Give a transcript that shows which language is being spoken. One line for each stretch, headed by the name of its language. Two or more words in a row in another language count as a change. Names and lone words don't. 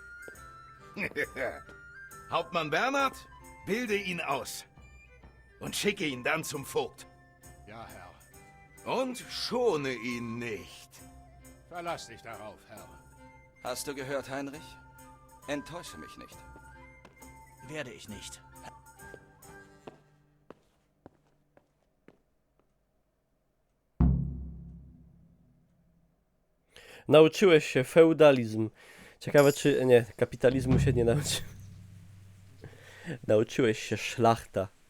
German: Hauptmann Bernhard, bilde ihn aus. Und schicke ihn dann zum Vogt. Ja, Herr. Und schone ihn nicht. Verlass dich darauf, Herr. Hast du gehört, Heinrich? Enttäusche mich nicht. Werde ich nicht.
Polish: Nauczyłeś się feudalizm. Ciekawe czy... Nie, kapitalizmu się nie nauczył. Nauczyłeś się szlachta.